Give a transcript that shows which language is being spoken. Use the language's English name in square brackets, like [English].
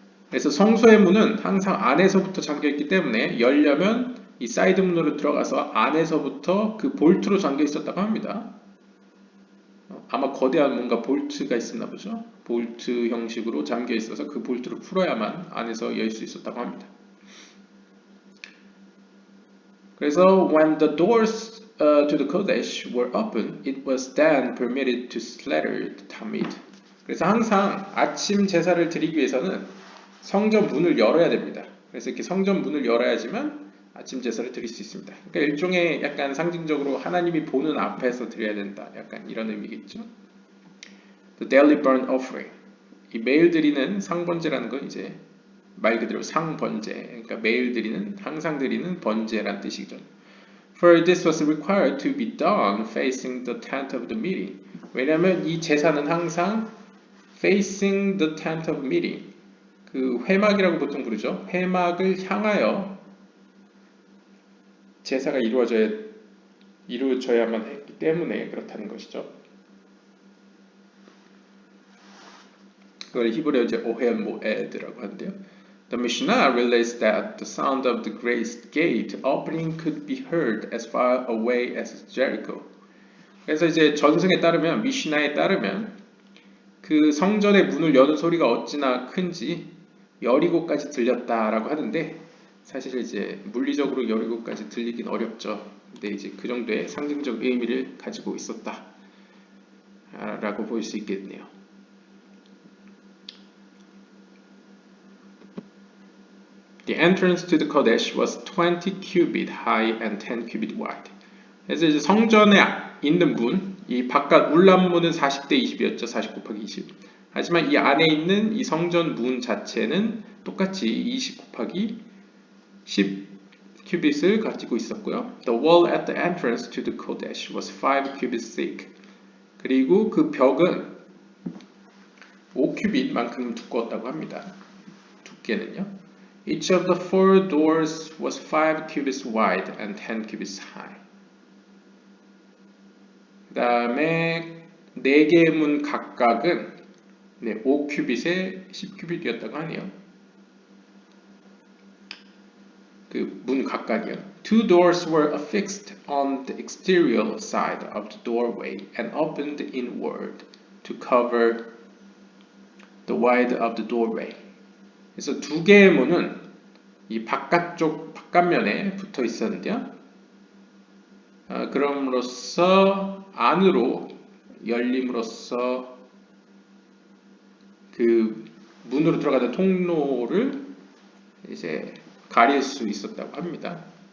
[Korean] 그래서 성소의 문은 항상 안에서부터 잠겨있기 때문에 열려면 이 사이드 문으로 들어가서 안에서부터 그 볼트로 잠겨 있었다고 합니다. 아마 거대한 뭔가 볼트가 있었나 보죠. 볼트 형식으로 잠겨 있어서 그 볼트를 풀어야만 안에서 열 수 있었다고 합니다. 그래서 [English] when the doors to the Kodesh were open, it was then permitted to slaughter the Tamid. [Korean] 그래서 항상 아침 제사를 드리기 위해서는 성전 문을 열어야 됩니다. 그래서 이렇게 성전 문을 열어야지만 아침 제사를 드릴 수 있습니다. 그러니까 일종의 약간 상징적으로 하나님이 보는 앞에서 드려야 된다. 약간 이런 의미겠죠. [English] The daily burnt offering. [Korean] 이 매일 드리는 상번제라는 건 이제 말 그대로 상번제. 그러니까 매일 드리는, 항상 드리는 번제란 뜻이죠. [English] For this was required to be done facing the tent of the meeting. [Korean] 왜냐하면 이 제사는 항상 [English] facing the tent of meeting. [Korean] 그 회막이라고 보통 부르죠. 회막을 향하여 제사가 이루어져야만 했기 때문에 그렇다는 것이죠. 그걸 히브리어 이제 오헬 모에드라고 하는데요. [English] The Mishnah relates that the sound of the great gate opening could be heard as far away as Jericho. [Korean] 그래서 이제 전승에 따르면 미시나에 따르면 그 성전의 문을 여는 소리가 어찌나 큰지 여리고까지 들렸다라고 하는데 사실 이제 물리적으로 여리고까지 들리긴 어렵죠. 근데 이제 그 정도의 상징적 의미를 가지고 있었다라고 볼 수 있겠네요. [English] The entrance to the Kodesh was 20 cubit high and 10 cubit wide. [Korean] 그래서 이제 성전에 있는 문, 이 바깥 울람문은 40대 20이었죠. 40 곱하기 20. 하지만 이 안에 있는 이 성전 문 자체는 똑같이 20 곱하기 10 큐빗을 가지고 있었고요. [English] The wall at the entrance to the Kodesh was 5 cubits thick. [Korean] 그리고 그 벽은 5큐빗만큼 두꺼웠다고 합니다. 두께는요. [English] Each of the four doors was 5 cubits wide and 10 cubits high. [Korean] 그 다음에 4개의 문 각각은 5큐빗에 10큐빗이었다고 하네요. 그 문 각각이요. [English] Two doors were affixed on the exterior side of the doorway and opened inward to cover the wide of the doorway. [Korean] 그래서 2개의 문은 이 바깥면에 붙어 있었는데요. 그럼으로써 안으로 열림으로써 그 문으로 들어가는 통로를 이제 가릴 수 있었다고 합니다.